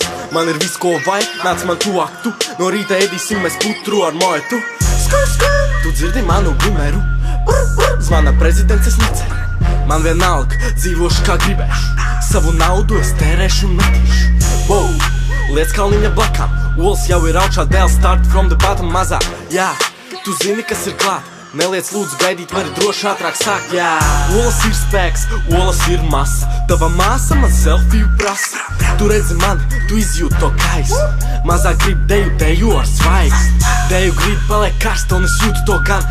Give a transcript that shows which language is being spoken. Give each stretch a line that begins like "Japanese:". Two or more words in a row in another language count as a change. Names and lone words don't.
Latvian: Man ir viss, ko vajag, nāc man tuvāk tu. No rīta ēdīsim mēs putru ar moetu. Tu dzirdi manu glimeru? Zvana prezidents, es neceru. Man vienalga, dzīvošu kā gribēšu. Savu naudu es tērēšu un metīšu. Wow, liec kalniņa blakām. Olas jau ir augšā, dēls
English: start from the bottom
Latvian: mazā. Jā, tu zini, kas ir klāt. Neliec lūdzu gaidīt, vari droši ātrāk sākt, jā. Olas ir spēks, olas ir masa. Tava māsa man selfiju prasa. Tu redzi mani, tu izjūti to kaisu. Mazā grib deju, deju ar svaigs. Deju grib paliek karsta un es jūtu to gan.